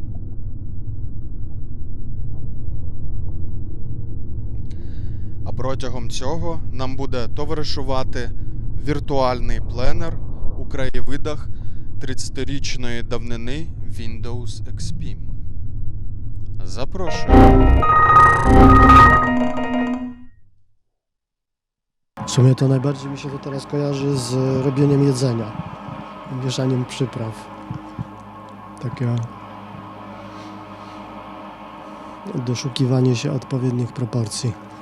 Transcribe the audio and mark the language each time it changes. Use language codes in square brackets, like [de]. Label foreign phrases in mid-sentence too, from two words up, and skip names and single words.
[uk] А протягом цього нам буде товаришувати віртуальний пленер у краєвидах 30-річної давнини Windows XP. Запрошую. [pl] W sumie to najbardziej mi się to teraz kojarzy z robieniem jedzenia, mieszaniem przypraw. Takie doszukiwanie się odpowiednich proporcji.